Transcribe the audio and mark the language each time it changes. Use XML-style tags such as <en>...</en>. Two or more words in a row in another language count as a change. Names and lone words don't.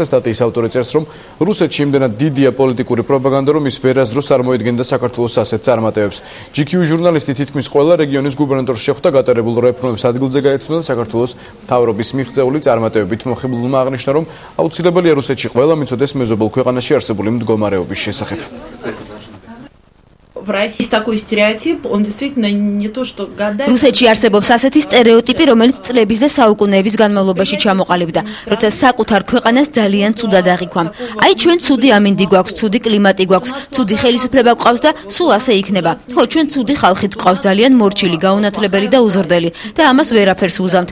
<ka>სტატიის ავტორი წერს, რომ რუსეთში იმდენად დიდია პოლიტიკური პროპაგანდა, რომ ის ვერასდროს არ მოედგენდა საქართველოს ასეთ წარმატებებს. GQ ჟურნალისტი თითქმის ყველა რეგიონის გუბერნატორს შეხვდა, გატარებულ რეფორმებს ადგილზე გაეცნო და საქართველოს მთავრობის მიღწეული წარმატებებით მოხიბლულმა აღნიშნა, რომ აუცილებელია რუსეთში ყველა მიცოდეს მეზობელ ქვეყანაში არსებული მდგომარეობის შესახებ.</ka> <ru>В России такой стереотип, он действительно не то, что гадает.</ru> <ka>რუსეთში არსებობს ასეთი სტერეოტიპი, რომელიც წლების და საუკუნეების განმავლობაში ჩამოყალიბდა, როცა საკუთარ ქვეყანას ძალიან ცუდად აღიქვამ. აი ჩვენ ცუდი ამინდი გვაქვს, ცუდი კლიმატი გვაქვს, ცუდი ხელისუფლება გვყავს და სულ ასე იქნება. ხო, ჩვენ ცუდი ხალხიც გვყავს, ძალიან მორჩილი, გაუნათლებელი და უზრდელი და ამას ვერაფერს უზამთ.</ka>